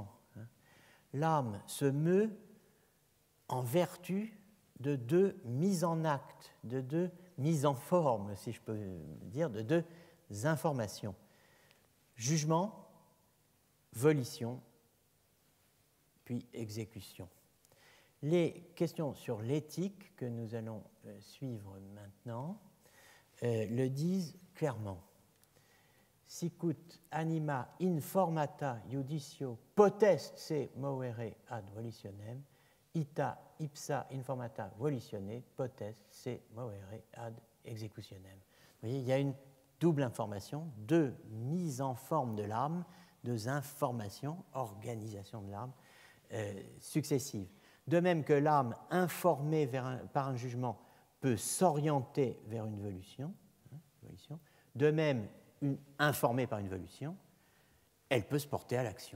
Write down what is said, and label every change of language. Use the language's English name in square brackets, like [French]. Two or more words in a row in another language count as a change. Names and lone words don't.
[French] L'âme se meut en vertu de deux mises en acte, de deux mises en forme, si je peux dire, de deux informations. Jugement, volition, puis exécution. Les questions sur l'éthique que nous allons suivre maintenant le disent clairement. [Latin] Sicut anima informata judicio potest se movere ad volitionem, ita ipsa informata volitione potest se movere ad executionem. [French] Vous voyez, il y a une double information, deux mises en forme de l'âme, deux informations, organisation de l'âme, successives. De même que l'âme informée par un jugement peut s'orienter vers une volition, de même, informée par une volition, elle peut se porter à l'action.